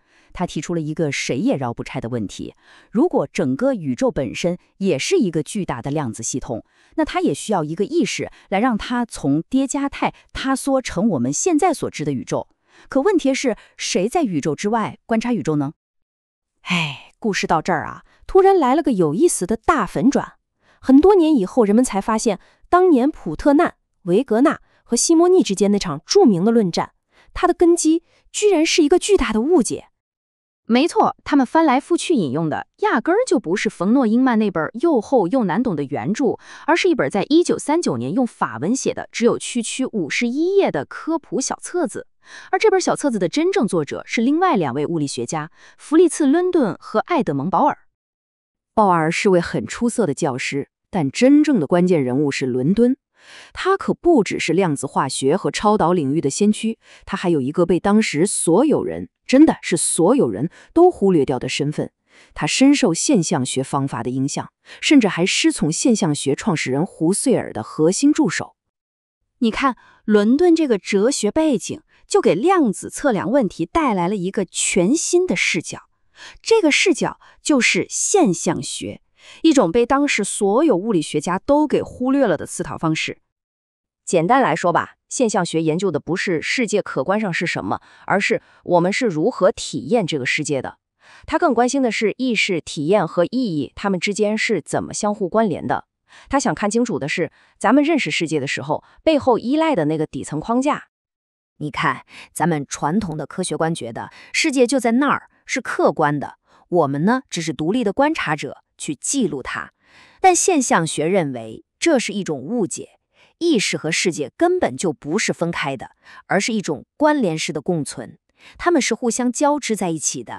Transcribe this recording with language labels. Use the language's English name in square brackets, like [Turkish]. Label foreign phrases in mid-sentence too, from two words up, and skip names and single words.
[Chinese] 他提出了一個誰也繞不開的問題：如果整個宇宙本身也是一個巨大的量子系統，那它也需要一個意識來讓它從疊加態塌縮成我們現在所知的宇宙。可問題是，誰在宇宙之外觀察宇宙呢？故事到這兒啊，突然來了個有意思的大反轉。很多年以後，人們才發現，當年普特南、維格納和西莫尼之間那場著名的論戰，它的根基居然是一個巨大的誤解。没錯，他們翻來覆去引用的壓根兒就不是馮諾依曼那本又厚又難懂的原著，而是一本在1939年用法文寫的只有区51頁的科普小冊子。而這本小冊子的真正作者是另外2位物理學家，弗利茨·倫頓和愛德蒙·鮑爾。鮑爾是位很出色的教師，但真正的關鍵人物是倫敦。他可不只是量子化學和超导領域的先驅，他還有一個被当時所有人，真的是所有人都忽略掉的身份。他深受现象學方法的影響，甚至還師從现象學創始人胡塞爾的核心助手。你看，倫敦這個哲學背景，就給量子測量問題帶來了一個全新的視角。這個視角就是現象學，一種被當時所有物理學家都給忽略了的思考方式。簡單來說吧，現象學研究的不是世界客觀上是什麼，而是我們是如何體驗這個世界的。它更關心的是意識、體驗和意義，它們之間是怎麼相互關聯的。他想看清楚的是，咱們認識世界的時候，背後依賴的那個底層框架。你看，咱們傳統的科學觀觉得世界就在那兒，是客觀的，我們呢只是獨立的觀察者，去記錄它。但现象學認為這是一種誤解，意識和世界根本就不是分開的，而是一種關聯式的共存，它們是互相交織在一起的。